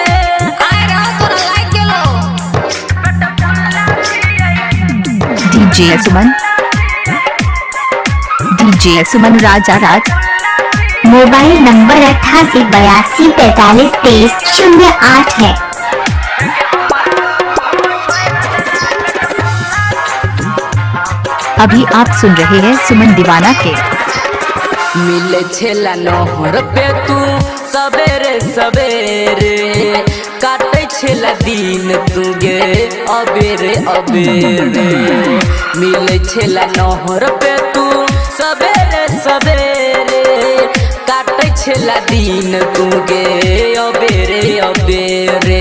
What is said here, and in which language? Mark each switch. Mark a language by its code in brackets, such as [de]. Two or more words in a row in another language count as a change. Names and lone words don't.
[anp] आय रहो तोरा लाग गेलो DJ Suman, DJ Suman Raja Raj, [hi] मोबाइल नंबर 8882433008 है। अभी आप सुन रहे हैं सुमन दीवाना के [anp] मिले छेला नहर पे तू सवेरे सवेरे काटे छेला दिन तू गे अबेरे अबेरे मिले छेला नहर पे तू सवेरे सवेरे काटे छेला दिन तू गे अबेरे अबेरे